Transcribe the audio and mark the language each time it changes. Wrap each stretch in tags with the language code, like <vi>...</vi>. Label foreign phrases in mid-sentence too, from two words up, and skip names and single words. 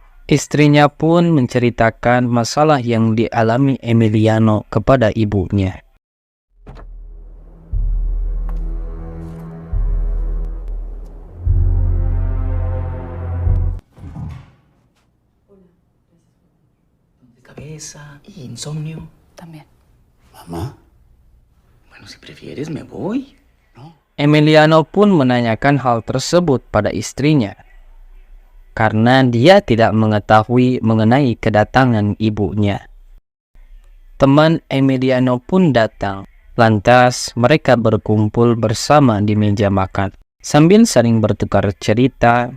<id>Istrinya pun menceritakan masalah yang dialami Emiliano kepada ibunya.</id> <es>Cabeza y insomnio. También. Mamá, Bueno, si prefieres, me voy.</es> <id>Emiliano pun menanyakan hal tersebut pada istrinya, karena dia tidak mengetahui mengenai kedatangan ibunya. Teman Emiliano pun datang, lantas mereka berkumpul bersama di meja makan, sambil saling bertukar cerita.</id>